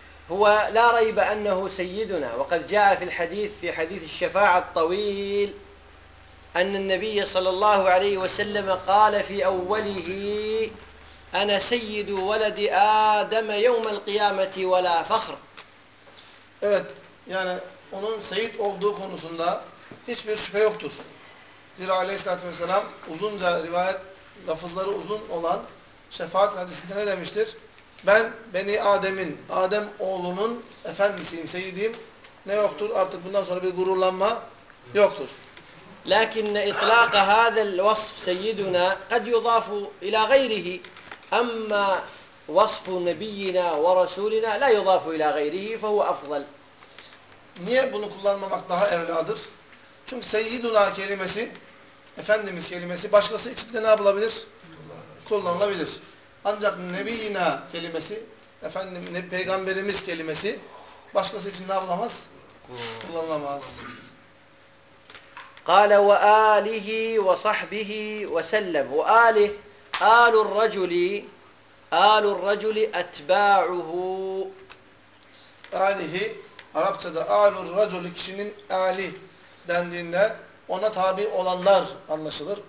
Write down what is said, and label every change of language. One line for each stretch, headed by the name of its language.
Arabic: هو لا ريب أنه سيدنا وقد جاء في الحديث في حديث الشفاعة الطويل أن النبي صلى الله عليه وسلم قال في أوله أنا سيد ولد آدم يوم القيامة ولا فخر.
Turkish: Evet, yani onun seyit olduğu konusunda hiçbir şüphe yoktur. Zira Aleyhisselatü Vesselam uzunca rivayet lafızları uzun olan şefaat hadisinde ne demiştir? Ben Beni Adem'in, Adem oğlunun efendisiyim, seyyidiyim. Ne yoktur? Artık bundan sonra bir gururlanma yoktur.
Arabic: لكن اطلاق هذا الوصف سيدنا قد يضاف الى غيره، اما وصف نبينا ورسولنا لا يضاف الى غيره فهو افضل.
Turkish: Niye bunu kullanmamak daha evladır? Çünkü seyyiduna kelimesi, efendimiz kelimesi başkası için de ne yapılabilir? Kullanılabilir. Ancak nebiyina kelimesi, efendim peygamberimiz kelimesi başkası için ne yapılamaz? Kullanılamaz.
Arabic: قال وآله وصحبه وسلم وآله آل الرجل آل الرجل أتباعه.
Turkish: آله Arapçada
Arabic: آل الرجل
Turkish: kişinin آلي dendiğinde ona tabi olanlar anlaşılır.